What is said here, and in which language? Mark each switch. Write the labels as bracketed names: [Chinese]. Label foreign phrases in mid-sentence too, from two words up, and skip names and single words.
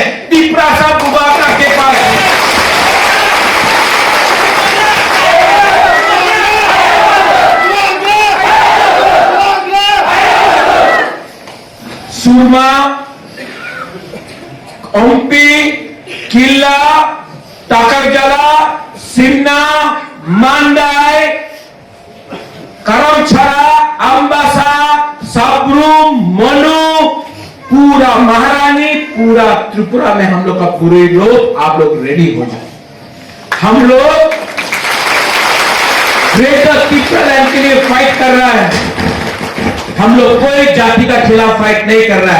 [Hindi] तिपरासा बुबाका के पास है। सुरमा, ओम्पी, किला, टाकरजला, सिन्ना, मांडाई, करमछड़ा, अम्बासा, सबरूम, मनु, पूरा महारानी, पूरा त्रिपुरा में हम लोग का पूरे लोग, आप लोग रेडी हो जाए। हम लोग ग्रेटर त्रिपुरा लैंड के लिए फाइट कर रहा है। हम लोग कोई जाति का खिलाफ फाइट नहीं कर रहा है।